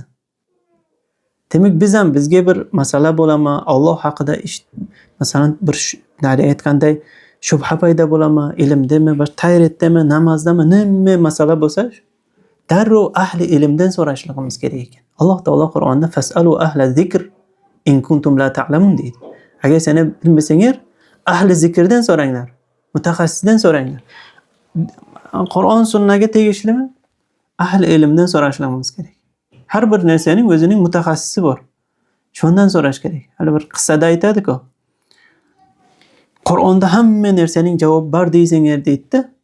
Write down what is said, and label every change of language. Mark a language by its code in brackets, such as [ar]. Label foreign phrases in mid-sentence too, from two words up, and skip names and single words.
[uz] Demak, biz ham bizga bir masala bo'lama, Alloh haqida masalan bir nari aytganday shubha paydo bo'lama, ilmdami, boshqa tayratdami, namozdami, nima masala bo'lsa, darrov ahli ilmdan so'rashligimiz kerak ekan. Alloh taolo Qur'onda [ar] فاسألوا أهل الذكر إن كنتم لا تعلمون [uz] deydi. Agar seni bilmasanglar, ahli zikrdan so'ranglar, mutaxassisdan so'ranglar. Qur'on sunnaga tegishlimi? Ahli ilmdan so'rashligimiz kerak. Har bir narsaning o'zining mutaxassisi bor. Shundan so'rash kerak. Hali bir qissada aytadi-ku. Qur'onda hamma narsaning javobi bor deysanglar deydi-da.